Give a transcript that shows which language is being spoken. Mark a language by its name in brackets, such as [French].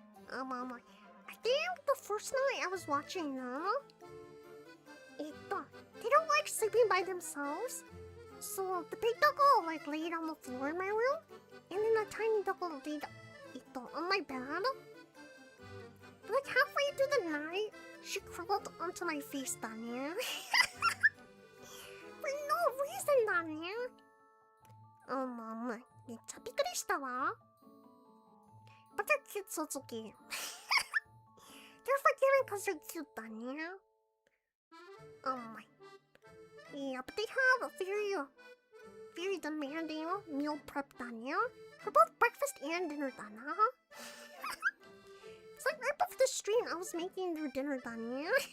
[English] Oh my. I think the first night I was watching them, they don't like sleeping by themselves. So the big doggo like laid on the floor in my room, and then the tiny doggo laid on my bed. But like halfway through the night, she crawled onto my face, Daniel. For no reason, Daniel. Oh, Mom, [Japanese] めっちゃびっくりしたわ. [English] But they're cute, so it's okay. They're forgiving because they're cute, Daniel. Oh my. Yeah, but they have a very demanding meal prep, Daniel. For both breakfast and dinner, Daniel. It's like right before the stream, I was making their dinner, Daniel.